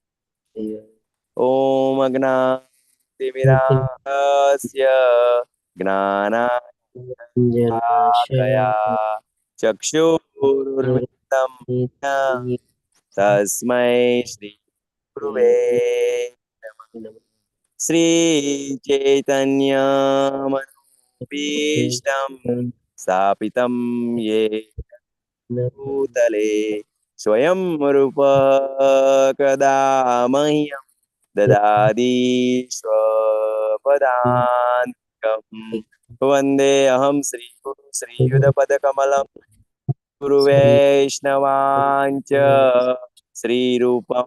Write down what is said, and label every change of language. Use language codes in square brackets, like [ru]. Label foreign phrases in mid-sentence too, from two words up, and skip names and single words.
[sa] ओम् अज्ञातिमिरास्य ज्ञानाञ्जनशलाकया चक्षुरुन्मीलितं तस्मै श्री गुरवे नमः. श्री चैतन्य मनोभीष्टं स्थापितं येन भूतले स्वयं रूप कदा मह्यं ददाति स्वपदान्तिकं वन्दे अहं श्रीगुरु श्रीयुतपदकमलं गुरुवैष्णवाञ्च श्रीरूपं